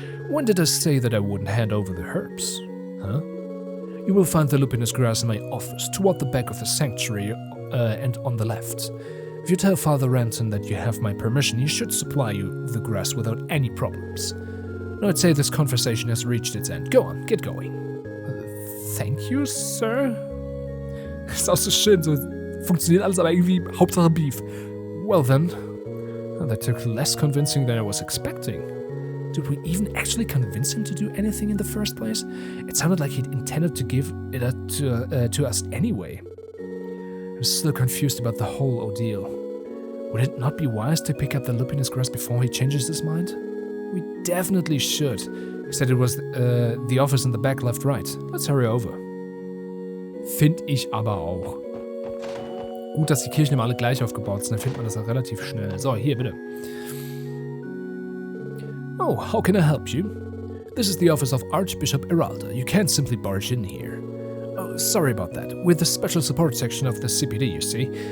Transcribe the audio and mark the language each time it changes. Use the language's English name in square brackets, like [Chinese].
[English] When did I say that I wouldn't hand over the herbs? Huh? You will find the lupinous grass in my office, toward the back of the sanctuary and on the left. If you tell Father Ranton that you have my permission, he should supply you the grass without any problems. Now I'd say this conversation has reached its end. Go on, get going. Thank you, sir. [German] Ist auch so schön, so funktioniert alles, aber irgendwie Hauptsache Beef. [English] Well then, that took less convincing than I was expecting. Did we even actually convince him to do anything in the first place? It sounded like he'd intended to give it to us anyway. I'm still confused about the whole ordeal. Would it not be wise to pick up the lupinous grass before he changes his mind? We definitely should. He said it was the office in the back, left, right. Let's hurry over. [German] Find ich aber auch. Gut, dass die Kirchen immer alle gleich aufgebaut sind, dann findet man das auch relativ schnell. So, hier, bitte. [English] Oh, how can I help you? This is the office of Archbishop Eralda. You can't simply barge in here. Oh, sorry about that. With the special support section of the CPD, you see.